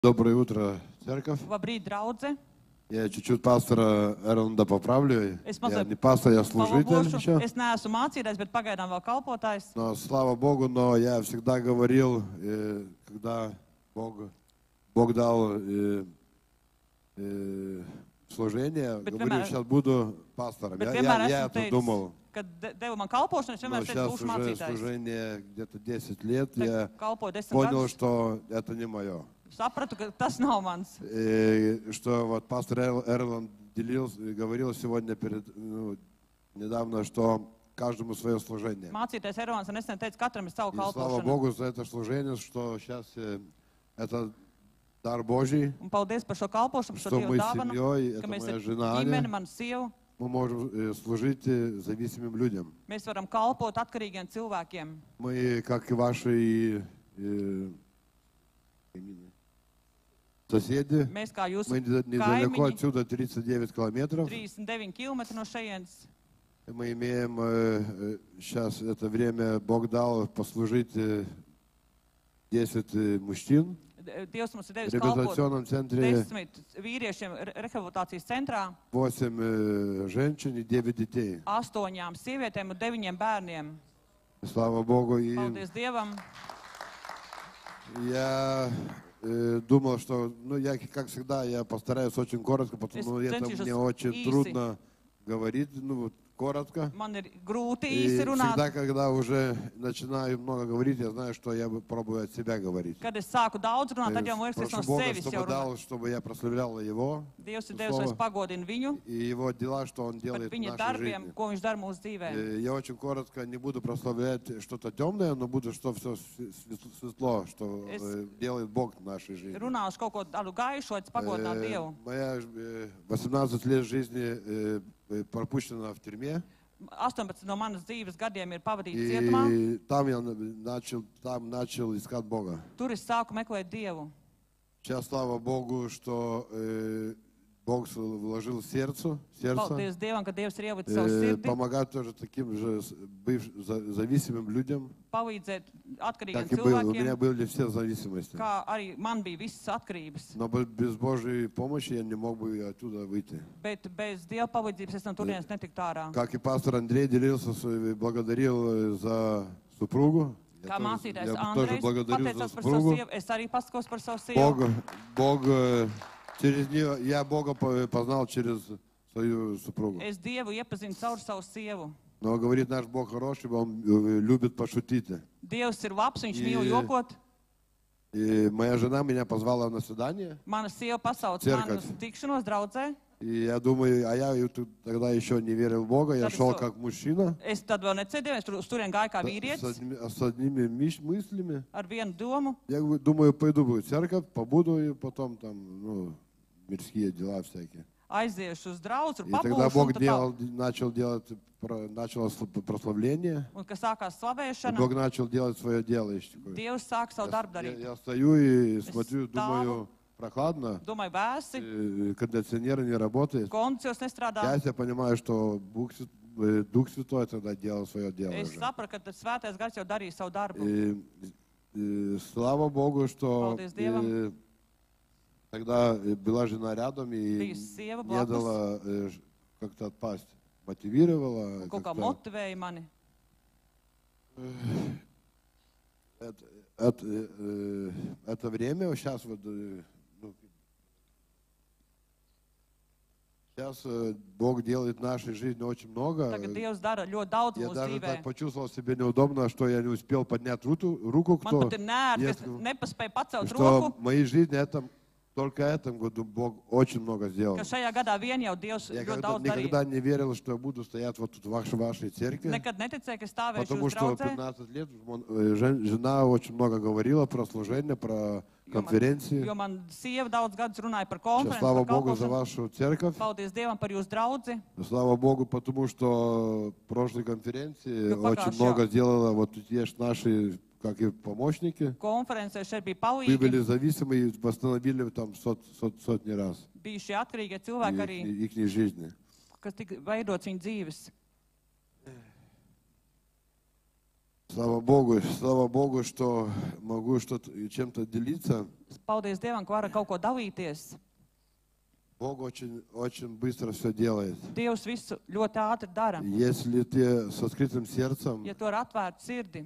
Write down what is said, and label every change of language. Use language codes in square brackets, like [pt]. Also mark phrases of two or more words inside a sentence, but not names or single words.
[ru] Доброе утро, церковь. [lv] Labrīt, draudze. [ru] Я чуть-чуть пастора Эрланда поправлю. [lv] Es [ru] Я [lv] mazliet [ru] не пастор, я служитель [lv] palabošu. [ru] еще. [lv] Es neesmu mācītājs, bet pagaidām vēl kalpotājs. [ru] Но слава Богу, но я всегда говорил, когда Бог дал служение, говорю, сейчас буду пастором. Я это думал. [lv] Kad devu man kalpošanu, es [ru] Но [lv] vienmēr teicu, [ru] сейчас [lv] būšu [ru] уже [lv] mācītājs. [ru] служение где-то 10 лет, [lv] Tad [ru] я [lv] kalpoju 10 [ru] понял, [lv] gadus. [ru] что это не мое. [lv] Sapratu, ka tas nav mans. [ru] Что вот пастор Эрланд говорил сегодня недавно, что каждому свое служение. [lv] Mācītājs Ervans nesen teica, katram ir savu [ru] И слава [lv] kalpošanu. [ru] Богу за это служение, что сейчас это дар Божий, [lv] Un paldies par šo kalpošanu, par šo [ru] что [lv] Dievu [ru] мы с [lv] dāvanu, [ru] семьей, [lv] ka [ru] это [lv] mēs [ru] моя [lv] ar [ru] жена [lv] ģimeni, [ru] Аня, [lv] manu sievu, [ru] мы можем служить зависимым людям. [lv] mēs varam kalpot atkarīgiem cilvēkiem. [ru] Мы, как и ваши соседи, [lv] Mēs kā jūsu [ru] мы недалеко [lv] kaimiņi, [ru] отсюда, 39 километров. [lv] 39 km no šejienes. [ru] Мы имеем сейчас это время, Бог дал послужить 10 мужчин [lv] Dievs mums ir [ru] в [lv] devis kalpot [ru] реабилитационном центре, [lv] 10 vīriešiem rehabilitācijas centrā, [ru] 8 женщин и 9 детей. [lv] 8 sievietēm un 9 bērniem. [ru] Слава Богу. И [lv] Paldies Dievam! [ru] я думал, что, я, как всегда, я постараюсь очень коротко, потому что это мне очень трудно говорить, коротко. [lv] Man ir grūti [ru] И [lv] īsi runāt. [ru] всегда, когда уже начинаю много говорить, я знаю, что я пробую от себя говорить. [lv] Kad es sāku daudz runāt, tad jau man liekas, es [ru] Прошу [lv] no [ru] Бога, [lv] sevis jau [ru] чтобы дал, [lv] runāju. [ru] чтобы я прославлял Его, [lv] Dievs ir devis, lai es pagodinu viņu [ru] и Его дела, что Он [lv] par [ru] делает в [lv] viņa [ru] нашей [lv] darbiem, [ru] жизни. [lv] ko viņš dara mūsu dzīvē. [ru] Я очень коротко не буду прославлять что-то темное, но буду, что все светло, что делает Бог в нашей жизни. [lv] Runāšu kaut ko tādu gaišu, lai es pagodinātu Dievu. [ru] Моя 18 лет жизни пропущена в тюрьме. [lv] 18 no manas dzīves gadiem ir pavadīti cietumā. [ru] И там я начал искать Бога. [lv] Tur es sāku meklēt Dievu. [ru] Сейчас, слава Богу, что Бог вложил в сердце [lv] Paldies Dievam, ka Dievs ir ielicis savu sirdi. [ru] помогать тоже таким же зависимым людям, [lv] Palīdzēt atkarīgiem [ru] как и было. У меня [lv] cilvēkiem, [ru] были все зависимости. [lv] kā arī man bija visas atkarības. [ru] Но без Божьей помощи я не мог бы оттуда выйти. [lv] Bet bez Dieva palīdzības es no turienes netiktu ārā. [ru] Как и пастор Андрей делился, благодарил за супругу. [lv] Kā mācītājs [ru] Я тоже [lv] Andrejs [ru] благодарю за [lv] pateicās par savu [ru] супругу. [lv] sievu, es arī pasakos par savu sievu. [ru] Бог через нее, я Бога познал через свою супругу. [lv] Es Dievu iepazinu caur savu sievu. [ru] Но говорит, наш Бог хороший, Он любит пошутить. [lv] Dievs ir labs, viņš mīl jokot. [ru] И моя жена меня позвала на свидание. [lv] Mana sieva pasauc Cerkvi. mani uz tikšanos draudzē. [ru] И я думаю, а я тогда еще не верил в Бога, я шел как мужчина. [lv] Es tad vēl necēdēju, es uz turien gāju kā vīrietis [ru] С одними мыслями. [lv] ar vienu domu. [ru] Я думаю, пойду в церковь, побуду, и потом там, мирские дела всякие. [lv] Aiziešu uz draugu, [ru] И тогда Бог начал прославление. [lv] Un, kad sākās [ru] И [lv] slavēšana, [ru] Бог начал делать свое дело. [lv] Dievs sāk savu darbu darīt. [ru] Я стою и смотрю, думаю, прохладно, [lv] Domāju, vēsi, [ru] кондиционер не работает. [lv] kondicijos nestrādā. [ru] Я себя понимаю, что Дух Святой тогда делал свое дело [lv] Es [ru] уже. [lv] sapratu, ka tas svētais gars jau darīja savu darbu. [ru] И слава Богу, что [lv] Paldies Dievam. [ru] тогда была жена рядом и [lv] Bija sieva [ru] не [lv] blakus, [ru] дала как-то отпасть. Мотивировала. [lv] un kaut kā [ru] как-то. [lv] motivēja mani. [ru] Это время сейчас вот, сейчас Бог делает в нашей жизни очень много. [lv] Tagad Dievs dara ļoti daudz [ru] Я [lv] mūsu [ru] даже [lv] dzīvē. [ru] так почувствовал себя неудобно, что я не успел поднять руку, [lv] Man [ru] кто [lv] pat ir nērti, ka es [ru] если- [lv] nepaspēju pacelt [ru] что [lv] roku, [ru] в моей жизни только этом году Бог очень много сделал. [lv] ka šajā gadā vien jau Dievs [ru] Я [lv] ļoti daudz darīja. [ru] никогда не верил, что я буду стоять вот тут в вашей церкви, [lv] Nekad neticēju, ka stāvēšu [ru] потому [lv] uz [ru] что [lv] draudzē, [ru] 15 лет жена очень много говорила про служение, про конференции. [lv] jo man sieva daudz gadus runāja par [ru] Сейчас, [lv] konferenci, [ru] слава [lv] par [ru] Богу за [lv] kalpošanu. [ru] вашу церковь. [lv] Paldies Dievam par jūsu draudzi. [ru] Слава Богу, потому что в прошлой конференции Ну, пока очень всё. много сделала, вот тут есть наши, как и помощники, [lv] Konferencē šeit bija [ru] мы были [lv] palīgi, [ru] зависимы и восстановили там сотни раз [lv] bija šie atkarīgie cilvēki arī, [ru] их жизни. [lv] kas tika veidots viņu dzīves. [ru] Слава Богу, что могу что-то чем-то делиться. [lv] Paldies Dievam, ka varu kaut ko dalīties. [ru] Бог очень быстро все делает. [lv] Dievs visu ļoti ātri dara. [ru] Если ты с открытым сердцем [lv] Ja tu ar atvērtu sirdi,